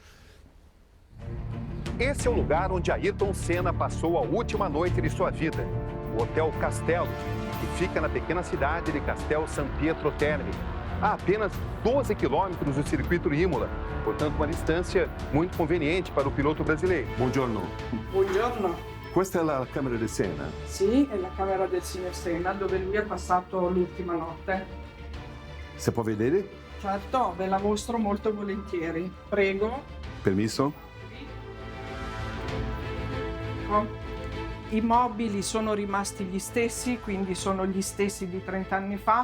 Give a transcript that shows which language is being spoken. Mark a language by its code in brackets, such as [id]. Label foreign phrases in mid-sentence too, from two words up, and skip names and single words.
[pt] Esse é o lugar onde Ayrton Senna passou a última noite de sua vida. O Hotel Castelo, que fica na pequena cidade de Castel San Pietro Terme, a apenas 12 quilômetros do circuito de Imola. Portanto, uma distância muito conveniente para o piloto brasileiro. [it] Buongiorno. Buongiorno. Questa è la camera di Senna? Sì, è la camera del signor Senna dove lui ha passato l'ultima notte. Si può vedere? Certo, ve la mostro molto volentieri. Prego. Permesso? I mobili sono rimasti gli stessi, quindi sono gli stessi di 30 anni fa.